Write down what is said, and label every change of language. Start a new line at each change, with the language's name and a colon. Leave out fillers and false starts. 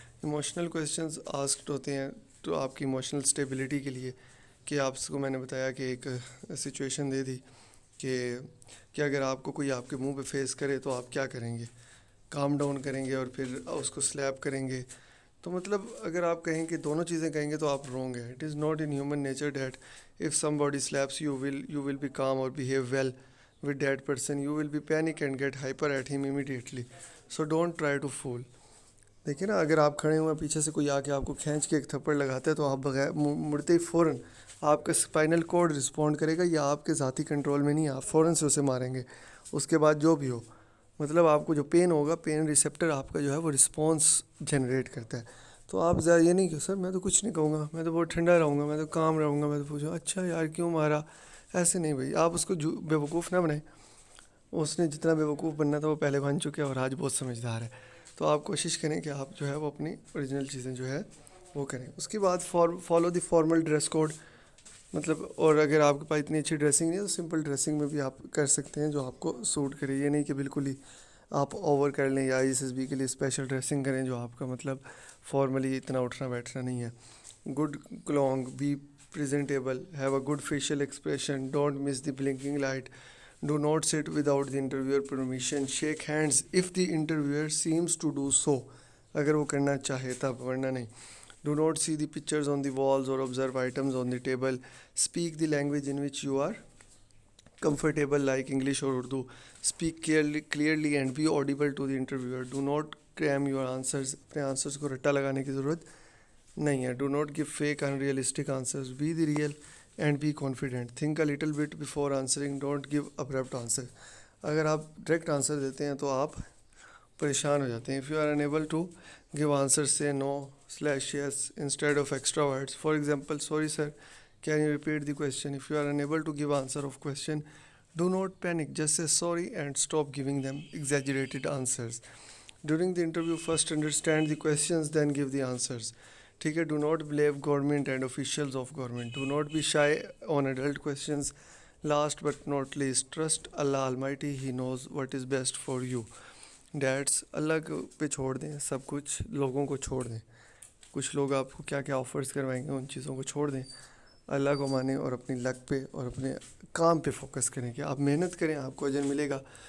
Urdu: Emotional questions asked ہوتے ہیں تو آپ کی ایموشنل اسٹیبلٹی کے لیے، کہ آپ کو میں نے بتایا کہ ایک سچویشن دے دی کہ اگر آپ کو کوئی آپ کے منہ پہ فیس کرے تو آپ کیا کریں گے. کام ڈاؤن کریں گے اور پھر اس کو سلیپ کریں گے. تو مطلب اگر آپ کہیں کہ دونوں چیزیں کہیں گے تو آپ رونگ ہے.
English: It is not in human nature that if somebody slaps you will be calm or behave well with that person. You will be panic and get hyper at him immediately. So don't try to fool.
Urdu: دیکھیں نا، اگر آپ کھڑے ہوئے پیچھے سے کوئی آ کے آپ کو کھینچ کے ایک تھپڑ لگاتا ہے تو آپ بغیر مڑتے ہی فوراً آپ کا اسپائنل کورڈ رسپونڈ کرے گا. یا آپ کے ذاتی کنٹرول میں نہیں، آپ فوراً سے اسے ماریں گے. اس کے بعد جو بھی ہو، مطلب آپ کو جو پین ہوگا، پین ریسیپٹر آپ کا جو ہے وہ رسپانس جنریٹ کرتا ہے. تو آپ زیادہ یہ نہیں کہ سر میں تو کچھ نہیں کہوں گا، میں تو بہت ٹھنڈا رہوں گا، میں تو کام رہوں گا، میں تو پوچھوں اچھا یار کیوں مارا. ایسے نہیں بھائی، آپ اس کو بے وقوف نہ بنائیں. اس نے جتنا بے وقوف بننا تھا وہ پہلے بن چکے اور آج بہت سمجھدار ہے. تو آپ کوشش کریں کہ آپ جو ہے وہ اپنی اوریجنل چیزیں جو ہے وہ کریں. اس کے بعد
English: Follow the formal dress code.
Urdu: مطلب اور اگر آپ کے پاس اتنی اچھی ڈریسنگ نہیں ہے تو سمپل ڈریسنگ میں بھی آپ کر سکتے ہیں جو آپ کو سوٹ کرے. یہ نہیں کہ بالکل ہی آپ اوور کر لیں یا ISSB کے لیے اسپیشل ڈریسنگ کریں جو آپ کا مطلب فارملی اتنا اٹھنا بیٹھنا نہیں ہے.
English: good clothing, be presentable, have a good facial expression, don't miss the blinking light, do not sit without the interviewer permission, shake hands if the interviewer seems to do so,
Urdu: اگر وہ کرنا چاہے تب, ورنہ نہیں.
English: Do not see the pictures on the walls or observe items on the table. Speak the language in which you are comfortable like English or Urdu. Speak clearly and be audible to the interviewer. Do not cram your answers.
Urdu: اپنے answers کو رٹا لگانے کی ضرورت نہیں ہے.
English: Do not give fake unrealistic answers. Be the real and be confident. Think a little bit before answering. Don't give abrupt answer.
Urdu: اگر آپ direct answer دیتے ہیں تو آپ پریشان ہو جاتے ہیں.
English: If you are unable to give answers, say no/yes instead of extra words. For example, sorry sir, can you repeat the question? If you are unable to give answer of question, do not panic. Just say sorry and stop giving them exaggerated answers. During the interview, first understand the questions, then give the answers.
Urdu: ٹھیک ہے.
English: Do not blame government and officials of government. Do not be shy on adult questions. Last but not least, trust Allah Almighty. He knows what is best for you.
Urdu: Dates اللہ پہ چھوڑ دیں سب کچھ, لوگوں کو چھوڑ دیں. کچھ لوگ آپ کو کیا کیا آفرز کروائیں گے, ان چیزوں کو چھوڑ دیں. اللہ کو مانیں اور اپنی لک پہ اور اپنے کام پہ فوکس کریں کہ آپ محنت کریں, آپ کو اجر ملے گا.